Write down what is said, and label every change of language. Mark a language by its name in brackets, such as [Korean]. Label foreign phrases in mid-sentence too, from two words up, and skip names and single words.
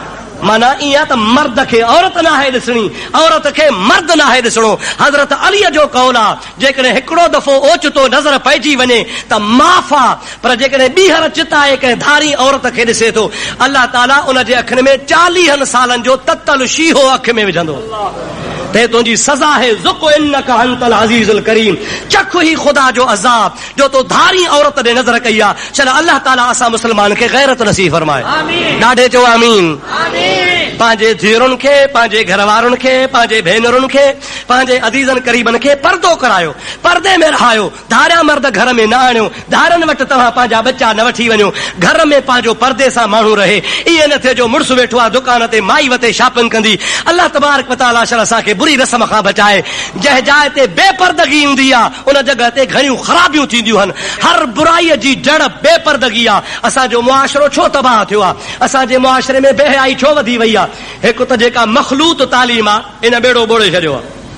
[Sindhi] माना ईअं त मर्द खे औरत नाहे ॾिसणी, औरत खे मर्द नाहे ॾिसणो। हज़रत अलीअ जो कौल आहे जेकॾहिं हिकिड़ो दफ़ो ओचितो नज़र पइजी वञे त माफ़ आहे, पर जेकॾहिं ॿीहर चिताए कंहिं धारी औरत खे ॾिसे थो अल्लाह ताला उन जे अखियुनि में 40 सालनि जो ततल शीहो अखि में विझंदो। ते तुंहिंजी सज़ा है [Arabic] ذق إنك أنت العزيز الكريم. [Sindhi] चख ही ख़ुदा जो अज़ाब जो तो धारी औरत ॾे नज़र कई आहे। चल अल्लाह ताला असां मुस्लमान खे गैरत नसीब फरमाए। ॾाढे चओ आमीन। पंहिंजे धीअरुनि खे, पंहिंजे घर वारनि खे, पंहिंजे भेनरुनि खे, पंहिंजे अज़ीज़नि करीबनि खे पर्दो करायो, पर्दे में रहायो। धारिया मर्द घर में न आणियो, धारनि वटि तव्हां पंहिंजा बच्चा न वठी वञो। घर में पंहिंजो पर्दे सां माण्हू रहे। ईअं न थिए जो मुड़ुसु वेठो आहे दुकान ते, माई वते शॉपिंग कंदी। [Arabic] الله تبارك وتعالى [Sindhi] असांखे बुरी रस्म खां बचाए। जंहिं जाइ ते बेपर्दगी हूंदी आहे उन जॻह ते घणियूं ख़राबियूं थींदियूं आहिनि। हर बुराईअ जी जड़ बेपर्दगी आहे। असांजो मुआशरो छो तबाह थियो आहे? असांजे मुआशरे में बेहयाई छो वधी वई आहे? हिकु त जेका मखलूत तालीम आहे इन बेड़ो ॿोड़े छॾियो आहे।